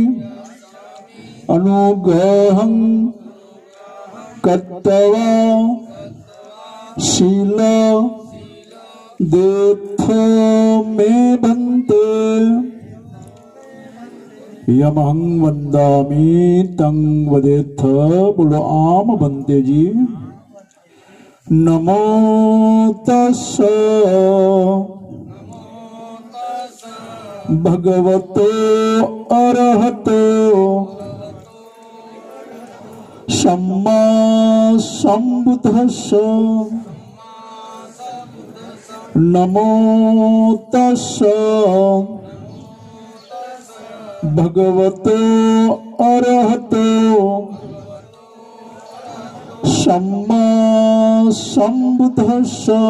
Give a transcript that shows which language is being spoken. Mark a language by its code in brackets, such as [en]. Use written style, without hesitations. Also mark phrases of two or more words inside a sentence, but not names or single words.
[pi] अनुग्रहं कृत्वा शील देथ मे भन्ते यमहं वंदामि तं वदेथ। [hi] बोलो आम बंते जी। [pi] नमो तस्स भगवतो अरहतो सम्मा संबुद्धस्स। नमो तस्स भगवतो अरहतो सम्मा संबुद्धस्स।